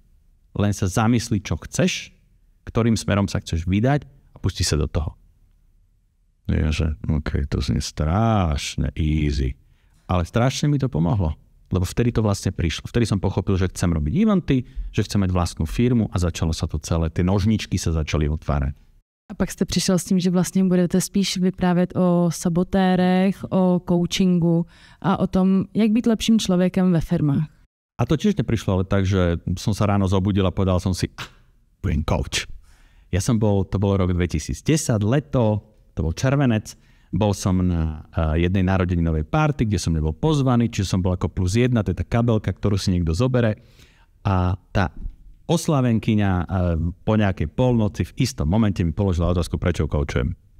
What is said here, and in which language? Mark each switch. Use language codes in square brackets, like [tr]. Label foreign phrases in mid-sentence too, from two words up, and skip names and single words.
[sk] Len sa zamysli, čo chceš, ktorým smerom sa chceš vydať a pusti sa do toho. Ja, že to znie strašne easy. Ale strašne mi to pomohlo. Lebo vtedy to vlastne prišlo. Vtedy som pochopil, že chcem robiť eventy, že chcem mať vlastnú firmu a začalo sa to celé. Tie nožničky sa začali otvárať. [cs] A pak jste přišel s tím, že vlastně budete spíš vyprávět o sabotérech, o coachingu a o tom, jak být lepším člověkem ve firmách. [sk] A to tiež neprišlo ale tak, že som sa ráno zobudil a povedal som si, budem coach. To bol rok 2010, leto, to bol červenec, bol som na jednej narodeninovej party, kde som nebol pozvaný, čiže som bol ako +1, to je tá kabelka, ktorú si niekto zobere a tá oslavenkyňa po nejakej polnoci v istom momente mi položila otázku, prečo koučujem.